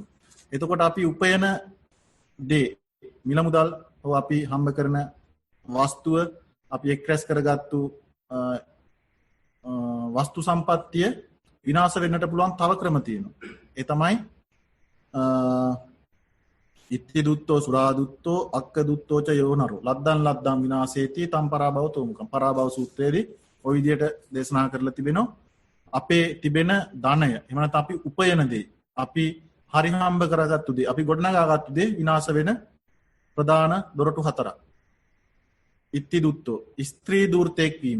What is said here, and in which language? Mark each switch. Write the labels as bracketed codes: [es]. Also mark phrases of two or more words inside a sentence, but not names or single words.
[si] එතකොට අපි උපයන දේ මිල මුදල් හෝ අපි හම්බ කරන වස්තුව අපි එක්රැස් කරගත්තු වස්තු සම්පත්තිය විනාශ වෙන්නට පුළුවන් තව ක්‍රම තියෙනවා. ඒ තමයි [pi] ඉත්ති දුත්තෝ සුරා දුත්තෝ අක්ක දුත්තෝ ච යෝනරෝ ලද්දන් ලද්දන් විනාශේති තම් පරාභව තෝමුකම්. [si] පරාභව සූත්‍රයේදී ওই විදිහට දේශනා කරලා තිබෙනවා. අපේ තිබෙන ධනය එහෙම නැත්නම් අපි උපයන දේ අපි හරි හම්බ කරගත්තු දේ අපි ගොඩනගාගත්තු දේ විනාශ වෙන ප්‍රධාන දොරටු 4ක්. [pi] ඉත්ති දුත්තෝ [si] ස්ත්‍රී දූර්තෙක් වීම.